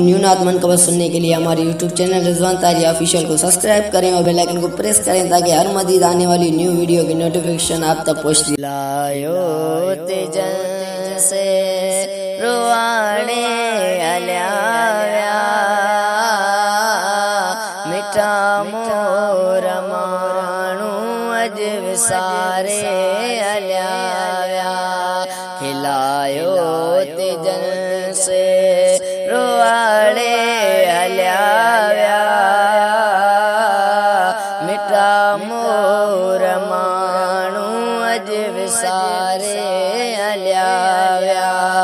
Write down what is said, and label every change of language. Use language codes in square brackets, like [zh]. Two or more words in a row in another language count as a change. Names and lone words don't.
[ur] نیو نعت منقبت سننے کے لیے ہمارے YouTube چینل رضوان طاہری آفیشل کو سبسکرائب کریں اور بیل آئیکن کو پریس کریں تاکہ ہر مزید آنے والی نیو ویڈیو کی نوٹیفیکیشن آپ تک پہنچتی۔ [sd] لایو تجن سے روانے الیا ویا، مٹھا مور ماڻهو اڄ وساري هليا ويا۔ کلایو تجن سے روانے هليا ويا، مٺا مور ماڻهو اڄ وساري هليا ويا۔